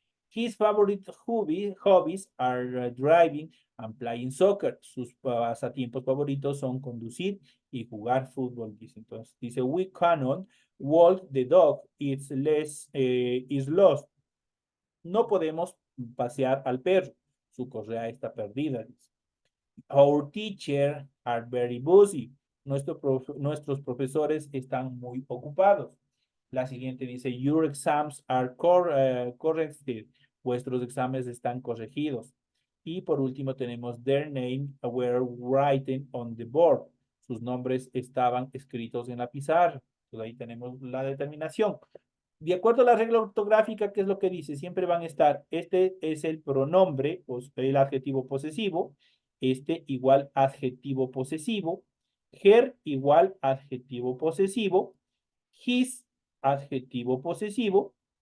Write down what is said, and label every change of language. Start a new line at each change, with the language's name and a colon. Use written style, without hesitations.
English: His favorite hobbies are driving and playing soccer.
Spanish: Sus pasatiempos favoritos son conducir y jugar fútbol, dice. Entonces, dice,
English: we cannot walk the dog, is lost.
Spanish: No podemos pasear al perro, su correa está perdida, dice.
English: Our teachers are very busy.
Spanish: Nuestros profesores están muy ocupados. La siguiente dice,
English: your exams are corrected.
Spanish: Vuestros exámenes están corregidos. Y por último tenemos
English: their name were written on the board.
Spanish: Sus nombres estaban escritos en la pizarra. Entonces ahí tenemos la determinación. De acuerdo a la regla ortográfica, ¿qué es lo que dice? Siempre van a estar, este es el pronombre, el adjetivo posesivo, este igual adjetivo posesivo, her igual adjetivo posesivo, his adjetivo posesivo,